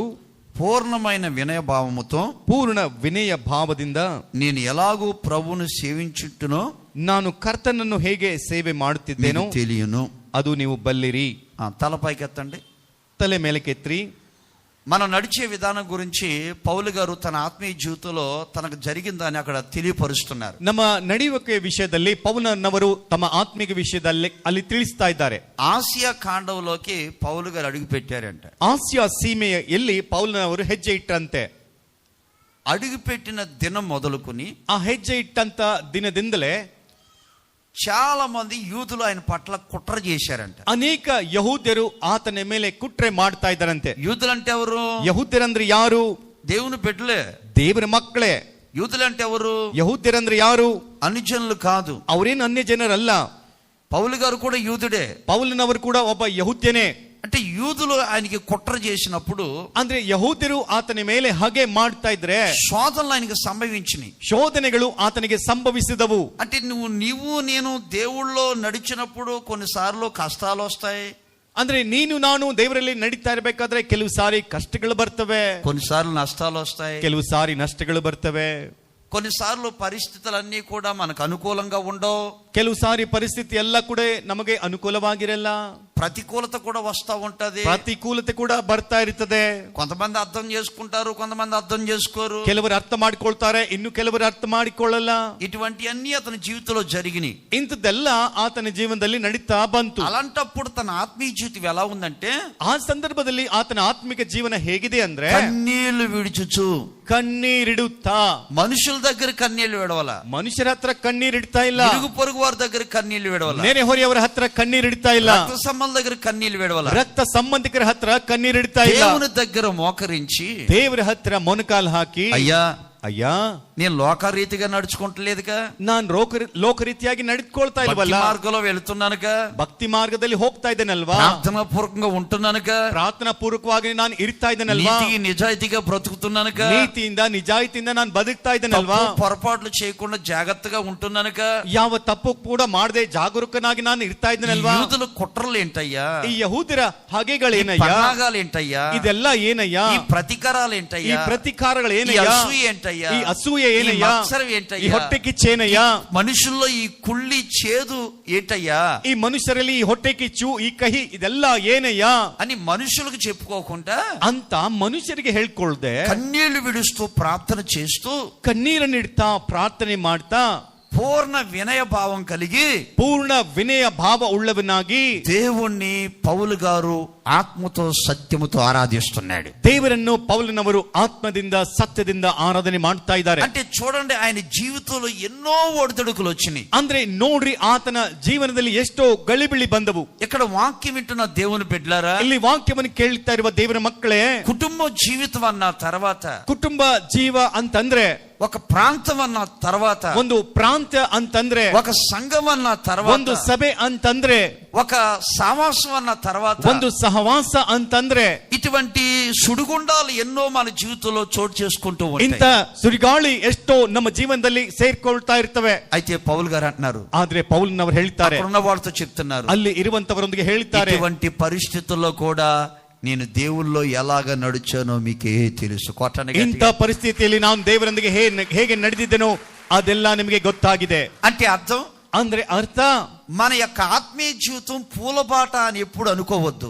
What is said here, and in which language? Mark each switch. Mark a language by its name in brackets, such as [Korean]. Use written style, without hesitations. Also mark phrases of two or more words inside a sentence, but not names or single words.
[Telugu] పూర్ణమైన వినయభావముతో, [Kannada] ಪೂರ್ಣ ವಿನಯ ಭಾವದಿಂದ [Telugu] నేను ఎలాగూ ప్రభువును సేవించుంటునో [Kannada] ನಾನು ಕರ್ತನನ್ನು ಹೇಗೆ ಸೇವೆ ಮಾಡುತ್ತಿದ್ದೇನೋ [Telugu] తెలియను. [Kannada] ಅದು ನೀವು ಬಲ್ಲಿರಿ. [Telugu] తలపైకెత్తండి, [Kannada] ತಲೆ ಮೇಲಕ್ಕೆತ್ರಿ. [Telugu] మనం నడిచే విధానం గురించి పౌలు గారు తన ఆత్మీయ జీవితంలో తనకు జరిగిందని అక్కడ తెలియపరుస్తున్నారు. [Kannada] ನಮ್ಮ ನಡೆಯುವಿಕೆ ವಿಷಯದಲ್ಲಿ ಪೌಲನವರು ತಮ್ಮ ಆತ್ಮಿಕ ವಿಷಯದಲ್ಲಿ ಅಲ್ಲಿ ತಿಳಿಸ್ತಾ ಇದ್ದಾರೆ. [Telugu] ఆసియా ఖండంలోకి పౌలు గారు అడుగు పెట్టారంట. [Kannada] ಆಸಿಯಾ ಸೀಮೆಯಲ್ಲಿ ಪೌಲನವರು ಹೆಜ್ಜೆ ಇಟ್ಟಂತೆ. [Telugu] అడుగు పెట్టిన దినం మొదలుకొని [Kannada] ಆ ಹೆಜ್ಜೆ ಇಟ್ಟಂತ ದಿನದಿಂದಲೇ [Telugu] చాలా మంది యూదులు ఆయన పట్ల కుట్ర చేశారంట. [Kannada] ಅನೇಕ ಯಹೂದ್ಯರು ಆತನ ಮೇಲೆ ಕುಟ್ರೆ ಮಾಡ್ತಾ ಇದ್ದಾರಂತೆ. [Telugu] యూదులు అంటే ఎవరు? [Kannada] ಯಹೂದ್ಯರಂದ್ರೆ ಯಾರು? [Telugu] దేవుని బిడ్డలే, [Kannada] ದೇವರ ಮಕ್ಕಳೇ. [Telugu] యూదులు అంటే ఎవరు? [Kannada] ಯಹೂದ್ಯರಂದ್ರೆ ಯಾರು? [Telugu] అన్యజనులు కాదు. [Kannada] ಅವರೇನು ಅನ್ಯ ಜನರಲ್ಲ. [Telugu] పౌలు గారు కూడా యూదుడే. [Kannada] ಪೌಲನವರು ಕೂಡ ಒಬ್ಬ ಯಹೂದ್ಯನೇ. [Telugu] అంటే యూదులు ఆయనకి కుట్ర చేసినప్పుడు, [Kannada] ಅಂದ್ರೆ ಯಹೂದ್ಯರು ಆತನ ಮೇಲೆ ಹಾಗೆ ಮಾಡ್ತಾ ಇದ್ರೆ [Telugu] శోధనలు ఆయనకి సంభవించినాయి, [Kannada] ಶೋಧನೆಗಳು ಆತನಿಗೆ ಸಂಭವಿಸಿದವು. [Telugu] అంటే నీవు నేను దేవుళ్ళో నడిచినప్పుడు కొన్నిసార్లు కష్టాలు వస్తాయి. [Kannada] ಅಂದ್ರೆ ನೀನು ನಾನು ದೇವರಲ್ಲಿ ನಡೀತಾ ಇರಬೇಕಾದ್ರೆ ಕೆಲವು ಸಾರಿ ಕಷ್ಟಗಳು ಬರ್ತವೆ, [Telugu] కొన్నిసార్లు నష్టాలు వస్తాయి, [Kannada] ಕೆಲವು ಸಾರಿ ನಷ್ಟಗಳು ಬರ್ತವೆ, [Telugu] కొన్నిసార్లు పరిస్థితులన్నీ కూడా మనకు అనుకూలంగా ఉండవు, [Kannada] ಕೆಲವು ಸಾರಿ ಪರಿಸ್ಥಿತಿ ಎಲ್ಲ ಕೂಡ ನಮಗೆ ಅನುಕೂಲವಾಗಿರಲ್ಲ, [Telugu] ప్రతికూలత కూడా వస్తూ ఉంటది, [Kannada] ಪ್ರತಿಕೂಲತೆ ಕೂಡ ಬರ್ತಾ ಇರ್ತದೆ. [Telugu] కొంతమంది అర్థం చేసుకుంటారు, కొంతమంది అర్థం చేసుకోరు, [Kannada] ಕೆಲವರು ಅರ್ಥ ಮಾಡಿಕೊಳ್ತಾರೆ, ಇನ್ನು ಕೆಲವರು ಅರ್ಥ ಮಾಡಿಕೊಳ್ಳಲ್ಲ. [Telugu] ఇటువంటి అన్ని అతని జీవితంలో జరిగినాయి. [Kannada] ಇಂಥದ್ದೆಲ್ಲ ಆತನ ಜೀವನದಲ್ಲಿ ನಡೀತಾ ಬಂತು. [Telugu] అలాంటప్పుడు తన ఆత్మీయ జీవితం ఎలా ఉందంటే, [Kannada] ಆ ಸಂದರ್ಭದಲ್ಲಿ ಆತನ ಆತ್ಮಿಕ ಜೀವನ ಹೇಗಿದೆ ಅಂದ್ರೆ, [Telugu] కన్నీళ్లు విడిచుచు, [Kannada] ಕಣ್ಣೀರಿಡುತ್ತಾ. [Telugu] మనుషుల దగ్గర కన్నీళ్లు విడవల, [Kannada] ಮನುಷ್ಯರ ಹತ್ರ ಕಣ್ಣೀರಿಡ್ತಾ ಇಲ್ಲ. [Telugu] ఇరుగు పొరుగు వారి దగ్గర కన్నీళ్లు విడవల, [Kannada] ನೆರೆಹೊರೆಯವರ ಹತ್ರ ಕಣ್ಣೀರಿಡ್ತಾ ಇಲ್ಲ. [Telugu] రక్త సంబంధం దగ్గర కన్నీళ్లు విడవల, [Kannada] ರಕ್ತ ಸಂಬಂಧಿಕರ ಹತ್ರ ಕಣ್ಣೀರಿಡ್ತಾ ಇಲ್ಲ. [Telugu] దేవుని దగ్గర మోకరించి [Kannada] ದೇವರ ಹತ್ರ ಮೊಣಕಾಲು ಹಾಕಿ, [Telugu] అయ్యా [Kannada] ಅಯ್ಯ [Telugu] నేను లోకరీతిగా నడుచుకుంటలేదుగా, [Kannada] ನಾನ್ ಲೋಕರೀತಿಯಾಗಿ ನಡೆದುಕೊಳ್ತಾ ಇಲ್ವಲ್ಲ, [Telugu] మార్గంలో వెళుతున్నానుగా, [Kannada] ಭಕ್ತಿ ಮಾರ್ಗದಲ್ಲಿ ಹೋಗ್ತಾ ಇದ್ದೇನಲ್ವಾ, [Telugu] ప్రార్థనా పూర్వకంగా ఉంటున్నానుగా, [Kannada] ಪ್ರಾರ್ಥನಾ ಪೂರ್ವಕವಾಗಿ ನಾನು ಇರ್ತಾ ಇದ್ದೇನಲ್ವಾ, [Telugu] నీతికి నిజాయితీగా బ్రతుకుతున్నానుగా, [Kannada] ನೀತಿಯಿಂದ ನಿಜಾಯಿತಿಯಿಂದ ನಾನು ಬದುಕ್ತಾ ಇದ್ದೇನಲ್ವಾ, [Telugu] పొరపాట్లు చేయకుండా జాగ్రత్తగా ఉంటున్నానుగా, [Kannada] ಯಾವ ತಪ್ಪು ಕೂಡ ಮಾಡದೆ ಜಾಗರೂಕನಾಗಿ ನಾನು ಇರ್ತಾ ಇದ್ದೇನಲ್ವಾ. [Telugu] యూదుల కుట్రలు ఏంటయ్యా, [Kannada] ಈ ಯಹೂದ್ಯರ ಹಾಗೆಗಳೇನಯ್ಯ, [Telugu] పన్నాగాలు ఏంటయ్యా, [Kannada] ಇದೆಲ್ಲ ಏನಯ್ಯ, [Telugu] ఈ ప్రతీకారాలు [Kannada] ಈ [Telugu] ఏంటయ్యా, [Kannada] ಪ್ರತಿಕಾರಗಳು [Telugu] ఈ [Kannada] ಏನಯ್ಯ, [Telugu] అసూయ ఏంటయ్యా, [Kannada] ಈ ಅಸೂಯೆ [Telugu] ఈ [Kannada] ಏನಯ್ಯ, [Telugu] మత్సరం [Kannada] ಈ [Telugu] ఏంటయ్యా, [Kannada] ಹೊಟ್ಟೆ ಕಿಚ್ಚೇನಯ್ಯ, [Telugu] మనుషుల్లో ఈ కుళ్ళి చేదు ఏంటయ్యా [Kannada] ಈ ಮನುಷ್ಯರಲ್ಲಿ ಈ ಹೊಟ್ಟೆ ಕಿಚ್ಚು ಈ ಕಹಿ ಇದೆಲ್ಲ ಏನಯ್ಯ [Telugu] అని మనుషులకు చెప్పుకోకుండా [Kannada] ಅಂತ ಮನುಷ್ಯರಿಗೆ ಹೇಳ್ಕೊಳ್ದೆ [Telugu] కన్నీళ్లు విడుస్తూ ప్రార్థన చేస్తూ [Kannada] ಕಣ್ಣೀರನ್ನಿಡ್ತಾ ಪ್ರಾರ್ಥನೆ ಮಾಡ್ತಾ [Telugu] పూర్ణ వినయ భావం కలిగి [Kannada] ಪೂರ್ಣ ವಿನಯ ಭಾವ ಉಳ್ಳವನಾಗಿ [Telugu] దేవుణ్ణి పౌలు గారు ఆత్మతో సత్యముతో ఆరాధిస్తున్నాడు. [Kannada] ದೇವರನ್ನು ಪೌಲನವರು ಆತ್ಮದಿಂದ ಸತ್ಯದಿಂದ ಆರಾಧನೆ ಮಾಡ್ತಾ ಇದ್ದಾರೆ. [Telugu] అంటే చూడండి, ఆయన జీవితంలో ఎన్నో ఒడిదుడుకులు వచ్చినాయి. [Kannada] ಅಂದ್ರೆ ನೋಡ್ರಿ, ಆತನ ಜೀವನದಲ್ಲಿ ಎಷ್ಟೋ ಗಳಿಬಿಳಿ ಬಂದವು. [Telugu] ఇక్కడ వాక్యం వింటున్న దేవుని బిడ్డలారా, [Kannada] ಇಲ್ಲಿ ವಾಕ್ಯವನ್ನು ಕೇಳ್ತಾ ಇರುವ ದೇವರ ಮಕ್ಕಳೇ, [Telugu] కుటుంబ జీవితం అన్న తర్వాత, [Kannada] ಕುಟುಂಬ ಜೀವ ಅಂತಂದ್ರೆ, [Telugu] ఒక ప్రాంతం అన్న తర్వాత, [Kannada] ಒಂದು ಪ್ರಾಂತ ಅಂತಂದ್ರೆ, [Telugu] ఒక సంఘం అన్న తర్వాత, [Kannada] ಒಂದು ಸಭೆ ಅಂತಂದ್ರೆ, [Telugu] ఒక సహవాసం అన్న తర్వాత, [Kannada] ಒಂದು ಸಹವಾಸ ಅಂತಂದ್ರೆ, [Telugu] ఇటువంటి సుడిగుండాలు ఎన్నో మన జీవితంలో చోటు చేసుకుంటూ [Kannada] ಇಂಥ [Telugu] ఉంటాయి. [Kannada] ಸುರಿಗಾಳಿ ಎಷ್ಟೋ ನಮ್ಮ ಜೀವನದಲ್ಲಿ ಸೇರ್ಕೊಳ್ತಾ ಇರ್ತವೆ. [Telugu] అయితే పౌలు గారు అంటున్నారు, [Kannada] ಆದ್ರೆ ಪೌಲನವರು ಹೇಳ್ತಾರೆ, [Telugu] అక్కడున్న వాళ్ళతో చెప్తున్నారు, [Kannada] ಅಲ್ಲಿ ಇರುವಂತವರೊಂದಿಗೆ ಹೇಳ್ತಾರೆ, [Telugu] ఇటువంటి పరిస్థితుల్లో కూడా నేను దేవుల్లో ఎలాగ నడిచానో మీకే తెలుసు. [Kannada] ಇಂಥ ಪರಿಸ್ಥಿತಿಯಲ್ಲಿ ನಾನು ದೇವರೊಂದಿಗೆ ಹೇಗೆ ನಡೆದಿದ್ದೇನೋ ಅದೆಲ್ಲ ನಿಮಗೆ ಗೊತ್ತಾಗಿದೆ. [Telugu] అంటే అర్థం, [Kannada] ಅಂದ್ರೆ ಅರ್ಥ, [Telugu] మన యొక్క ఆత్మీయ జీవితం పూలబాట అని ఎప్పుడు అనుకోవద్దు.